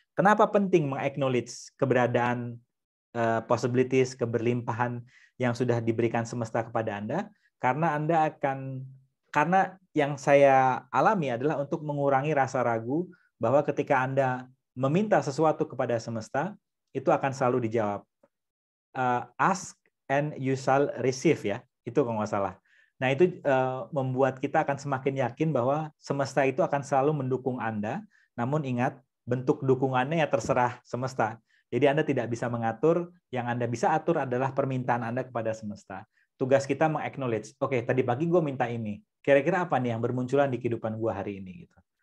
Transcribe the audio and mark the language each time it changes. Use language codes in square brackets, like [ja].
[id] Kenapa penting meng-acknowledge keberadaan possibilities, keberlimpahan yang sudah diberikan semesta kepada Anda? Karena karena yang saya alami adalah untuk mengurangi rasa ragu bahwa ketika Anda meminta sesuatu kepada semesta, itu akan selalu dijawab. [en] Ask and you shall receive, ya. [id] Itu kalau nggak salah. Nah, itu membuat kita akan semakin yakin bahwa semesta itu akan selalu mendukung Anda, namun ingat, bentuk dukungannya ya terserah semesta. Jadi Anda tidak bisa mengatur, yang Anda bisa atur adalah permintaan Anda kepada semesta. Tugas kita meng-acknowledge, oke, tadi pagi gue minta ini, kira-kira apa nih yang bermunculan di kehidupan gue hari ini? Gitu.